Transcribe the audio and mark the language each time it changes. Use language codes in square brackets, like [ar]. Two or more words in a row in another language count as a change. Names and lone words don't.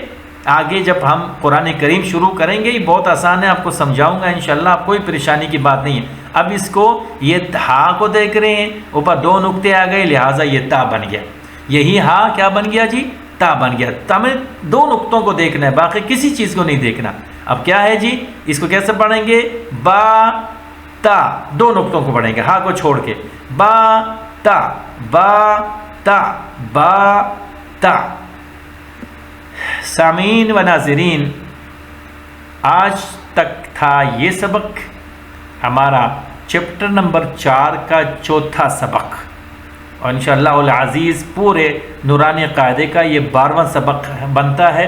[ur] آگے جب ہم قرآن کریم شروع کریں گے، یہ بہت آسان ہے، آپ کو سمجھاؤں گا انشاءاللہ، آپ کوئی پریشانی کی بات نہیں ہے۔ اب اس کو یہ ہا کو دیکھ رہے ہیں، اوپر دو نقطے آ گئے، لہٰذا یہ تا بن گیا، یہی ہا کیا بن گیا جی؟ تا بن گیا۔ تا میں دو نقطوں کو دیکھنا ہے، باقی کسی چیز کو نہیں دیکھنا۔ اب کیا ہے جی؟ اس کو کیسے پڑھیں گے؟ با تا، دو نقطوں کو پڑھیں گے ہا کو چھوڑ کے، با تا، با تا، با تا۔ سامعین و ناظرین، آج تک تھا یہ سبق ہمارا چیپٹر نمبر 4 کا چوتھا سبق، اور [ar] انشاءاللہ العزیز [ur] پورے نورانی قاعدے کا یہ 12واں سبق بنتا ہے۔